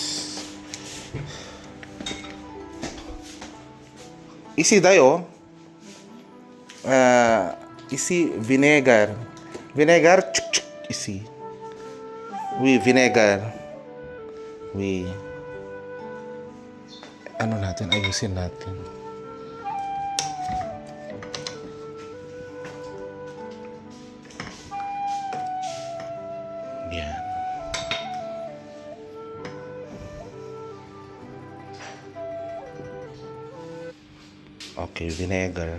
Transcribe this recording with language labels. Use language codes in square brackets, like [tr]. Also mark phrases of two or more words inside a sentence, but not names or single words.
[en] Isi dayo. Isi vinegar. Vinegar. Isi. Oui, vinegar. Oui. [tl] Ano natin? Ayusin natin. Yan. [en] Okay, vinegar.